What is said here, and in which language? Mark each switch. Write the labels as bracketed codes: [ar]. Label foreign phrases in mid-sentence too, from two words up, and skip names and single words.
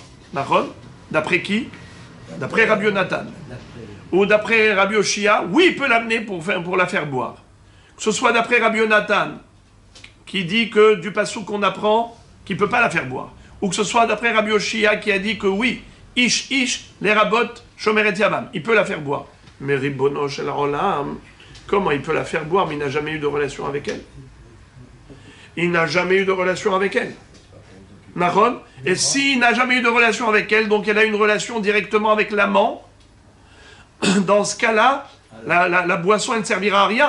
[fr] D'accord? D'après qui? D'après Rabbi Yonatan. Ou d'après Rabbi Oshia, oui, il peut l'amener pour la faire boire. Que ce soit d'après Rabbi Yonatan, qui dit que du pasouk qu'on apprend, qu'il ne peut pas la faire boire. Ou que ce soit d'après Rabbi Oshia qui a dit que oui, ish, les rabot, [he] שומרת יבם, [fr] il peut la faire boire. Mais [he] רבונו של עולם, [fr] comment il peut la faire boire, mais il n'a jamais eu de relation avec elle? Il n'a jamais eu de relation avec elle. Nahon? Et s'il n'a jamais eu de relation avec elle, donc elle a une relation directement avec l'amant, dans ce cas-là, la boisson elle ne servira à rien.